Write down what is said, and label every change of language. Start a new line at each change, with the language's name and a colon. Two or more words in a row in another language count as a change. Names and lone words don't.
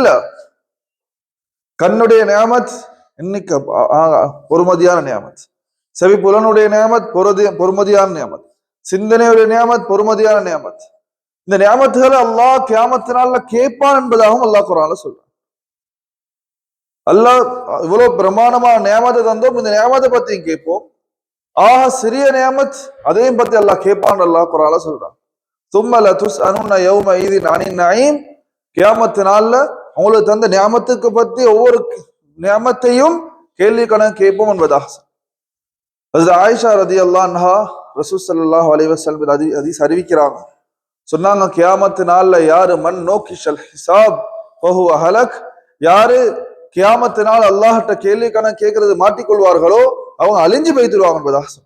Tamil: கண்ணுடைய நியாமத் எண்ணிக்கை பொறுமதியான நியாமத், செவி புலனுடைய நியாமத் பொறுமதியான நியாமத், சிந்தனையுடைய நியாமத் பொறுமதியான நியாமத். இந்த நியாமத்துகளை அல்லாஹ் கியாமத்தினால கேட்பான் என்பதாகவும் அல்லாஹ் குர்ஆன்ல சொல்றான். அல்லாஹ் இவ்வளவு பிரமாணமான நியாமத்தை தந்தோம், இந்த நியாமத்தை பத்தியும் கேட்போம். சிறிய நியாமத் அதையும் பத்தி அல்லாஹ் கேட்பான் அல்லாஹ் குர்ஆன்ல சொல்றான்.
Arabic: ثُمَّ لَتُسْأَلُنَّ يَوْمَئِذٍ عَنِ النَّعِيمِ.
Tamil: கியாமத்தினால அவங்களுக்கு தந்த நியாமத்துக்கு பத்தி ஒவ்வொரு நியாமத்தையும் கேள்வி கணக்கு கேட்போம் என்பதாக ஹஜ்ரத் ஆயிஷா
Arabic: رضي الله عنها
Tamil: ரசூல்
Arabic: صلى الله عليه وسلم
Tamil: ஹதீஸ் அறிவிக்கிறாங்க. சொன்னாங்க, கியாமத்து நாள்ல யாரு
Arabic: من نوقش الحساب فهو هالك,
Tamil: யாரு கியாமத்து நாள் அல்லாஹ்ட்ட கேள்வி கணக்கு கேட்கறது மாட்டிக்கொள்வார்களோ அவங்க அழிஞ்சு போய்த்துருவாங்க என்பதாக சொன்னாங்க.